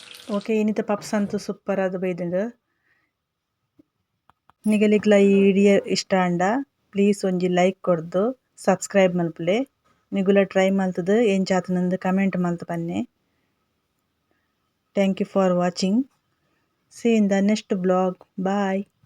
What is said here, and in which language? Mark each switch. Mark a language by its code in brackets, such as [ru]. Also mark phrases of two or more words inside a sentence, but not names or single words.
[tcy] ಓಕೆ ಇನ್ನಿತ ಪಪ್ಸ್ ಅಂತೂ ಸೂಪರ್ ಅದು ಬೈದುಂಡು ನಿಗಲಿಗ್ಲ ಈ ವಿಡಿಯೋ ಇಷ್ಟ ಅಂಡ ಪ್ಲೀಸ್ ಒಂಜಿ ಲೈಕ್ ಕೊರ್ದು ಸಬ್ಸ್ಕ್ರೈಬ್ ಮಲ್ಪುಲೆ ನಿಗುಲ ಟ್ರೈ ಮಲ್ತದು ಎಂಚಾತುಂದು ಕಮೆಂಟ್ ಮಲ್ತು ಪನ್ನೆ. [en] Thank you for watching. See you in the next vlog. Bye.